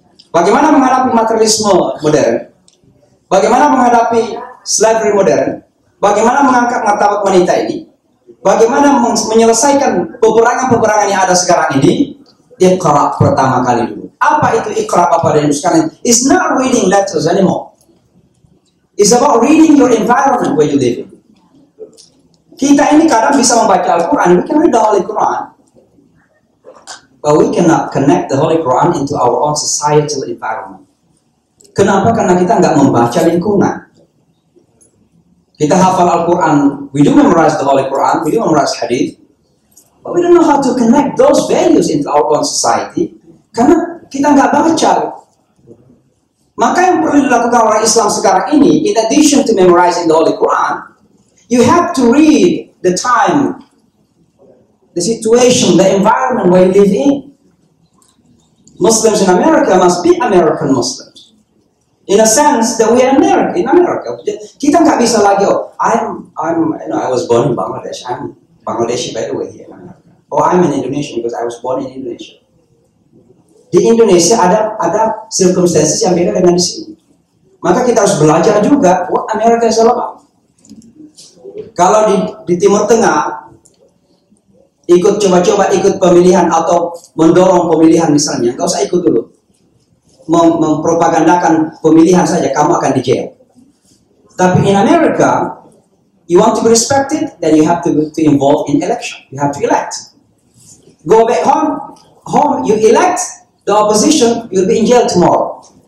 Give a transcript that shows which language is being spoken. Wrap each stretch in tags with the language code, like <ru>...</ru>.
<id>Bagaimana menghadapi materialisme modern? Bagaimana menghadapi slavery modern? Bagaimana mengangkat martabat wanita ini? Bagaimana menyelesaikan peperangan-peperangan yang ada sekarang ini? Iqra pertama kali dulu. Apa itu iqra, Bapak dan Ibu sekalian?</id> <en>It's not reading letters anymore. It's about reading your environment where you live in.</en> <id>Kita ini kadang bisa membaca Al-Quran,</id> <en>we can read the Holy Quran, but we cannot connect the Holy Quran into our own societal environment.</en> <id>Kenapa? Karena kita nggak membaca lingkungan. Kita hafal Al-Quran,</id> <en>we do memorize the Holy Quran, we do memorize hadith, but we don't know how to connect those values into our own society,</en> <id>karena kita nggak baca. Maka yang perlu dilakukan oleh Islam sekarang ini,</id> <en>in addition to memorizing the Holy Quran, you have to read the time, the situation, the environment where you live in. Muslims in America must be American Muslims. In a sense that we are American in America.</en> <id>Kita nggak bisa lagi,</id> <en>I was born in Bangladesh. I'm Bangladeshi by the way here in America. Oh, I'm an Indonesian because I was born in Indonesia.</en> <id>Di Indonesia ada circumstances yang beda dengan di sini. Maka kita harus belajar juga</id> <en>what America is all about.</en> <id>Kalau di Timur Tengah coba-coba ikut pemilihan atau mendorong pemilihan misalnya, nggak usah ikut dulu. Mempropagandakan pemilihan saja, kamu akan di jail.</id> <en>Tapi in America, you want to be respected, then you have to involve in election. You have to elect. Go back home you elect the opposition, you'll be in jail tomorrow.</en>